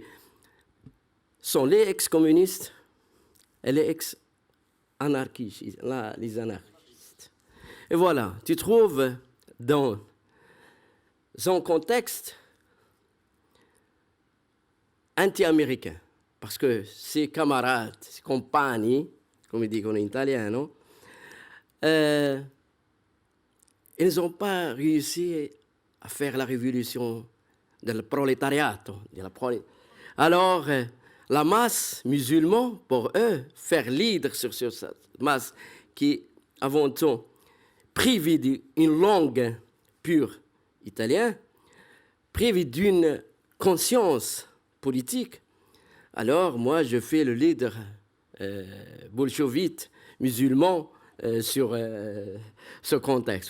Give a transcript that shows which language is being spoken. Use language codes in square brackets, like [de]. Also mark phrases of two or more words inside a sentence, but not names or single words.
[fr] Sont les ex-communistes et les ex-anarchistes, les anarchistes. Et voilà, tu trouves dans un contexte anti-américain, parce que ses camarades, ses [it] compagni, come dicono in italiano, [fr] ils n'ont pas réussi à faire la révolution du prolétariat. Alors, la masse musulmane, pour eux, faire leader sur cette masse qui, avant tout, privée d'une langue pure italienne, privée d'une conscience politique, alors moi, je fais le leader bolchevique musulman sur ce contexte.